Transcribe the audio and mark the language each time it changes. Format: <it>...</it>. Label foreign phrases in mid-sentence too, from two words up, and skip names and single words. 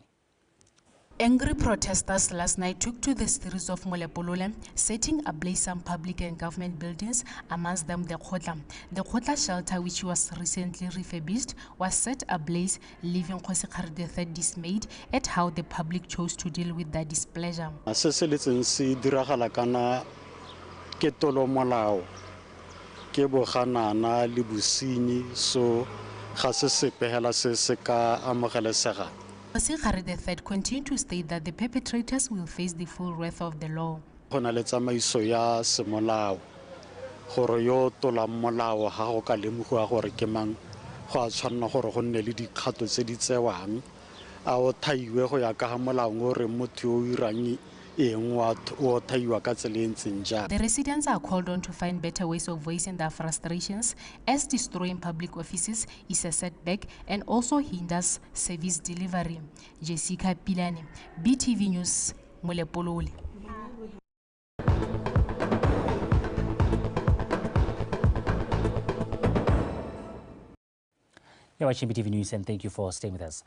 <en>Angry protesters last night took to the streets of Molepolile, setting ablaze some public and government buildings, amongst them the Khotla. The Khotla shelter, which was recently refurbished, was set ablaze, leaving Kgosi Kgari III dismayed at how the public chose to deal with their displeasure.</en> <tn>Se se letseng se diragala kana ke tolomolao ke boganana le bosenyi so ga se sepehela se se ka amogelesega.</tn> <en>Kgosi Kgari III continued to state that the perpetrators will face the full wrath of the law.</en> <tn>Go na le tsamaiso ya semolao gore yo tolang molao ga go ka lemogiwa gore ke mang go a tshwanela gore go nne le dikgato tse di tsewang a o thaiwe go ya ka ga molao gore motho yo o irang eng o thaiwa ka tsela e ntseng jang.</tn> <en>The residents are called on to find better ways of voicing their frustrations, as destroying public offices is a setback and also hinders service delivery. Jessica Pilani, BTV News, Molepolile. You're watching BTV News and thank you for staying with us.</en>